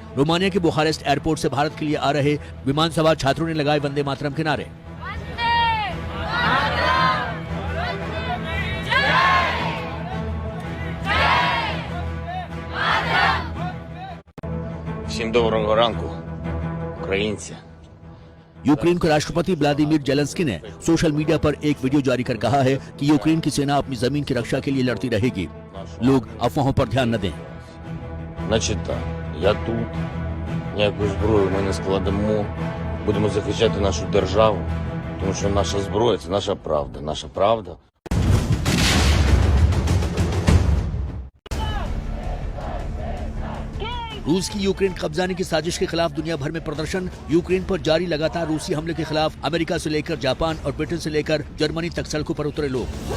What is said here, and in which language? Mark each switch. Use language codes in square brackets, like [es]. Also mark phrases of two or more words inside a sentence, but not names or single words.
[hi] रोमानिया के बुखारेस्ट एयरपोर्ट से भारत के लिए आ रहे विमान सवार छात्रों ने लगाए वंदे मातरम के नारे। [uk] Всім доброго ранку, українці. [hi] यूक्रेन के राष्ट्रपति व्लादिमीर जेलेंस्की ने [en] social media [hi] पर एक वीडियो जारी कर कहा है कि यूक्रेन की सेना अपनी जमीन की रक्षा के लिए लड़ती रहेगी। लोग अफवाहों पर ध्यान न दें। [uk] Значить так, я тут, ніякої зброї ми не складемо, будемо захищати нашу державу, тому що наша зброя – це наша правда, наша правда. [hi] रूस की यूक्रेन कब्जाने की साजिश के खिलाफ दुनिया भर में प्रदर्शन। यूक्रेन पर जारी लगातार रूसी हमले के खिलाफ अमेरिका से लेकर जापान और ब्रिटेन से लेकर जर्मनी तक सड़कों पर उतरे लोग।